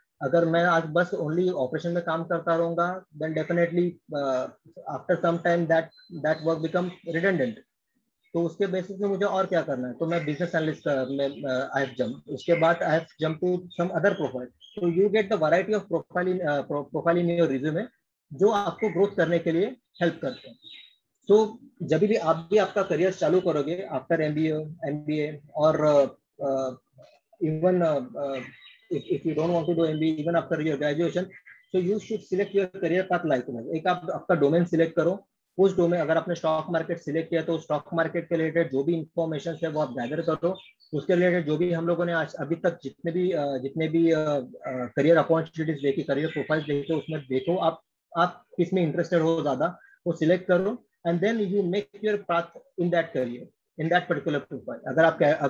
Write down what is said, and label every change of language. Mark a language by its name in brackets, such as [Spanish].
[Hindi] अगर मैं आज बस ओनली ऑपरेशन में काम करता रहूंगा then definitely [English] After some time that work become redundant. [Hindi] तो उसके बेसिस में मुझे और क्या करना है, तो मैं बिजनेस एनालिस्ट में [English] I have jump, [Hindi] उसके बाद [English] I have jump to some other profile. तो you get the variety of profile in your resume [Hindi] जो आपको ग्रोथ करने के लिए हेल्प करते हैं। तो जब भी आप भी आपका करियर चालू करोगे [English] After MBA और even if you don't want to do MBA even after your graduation, so you should select your career path likewise। [Hindi] एक आप आपका डोमेन सिलेक्ट करो, उस डोमेन अगर आपने स्टॉक मार्केट सिलेक्ट किया तो स्टॉक मार्केट के रिलेटेड जो भी इंफॉर्मेशन है वो आप गैदर करो। उसके रिलेटेड जो भी हम लोगों ने आज अभी तक जितने भी करियर अपॉर्चुनिटीज देखी, करियर प्रोफाइल देखे, उसमें देखो आप किस में इंटरेस्टेड हो ज्यादा, वो सिलेक्ट करो [English] And then you make your path in that career in that particular profile.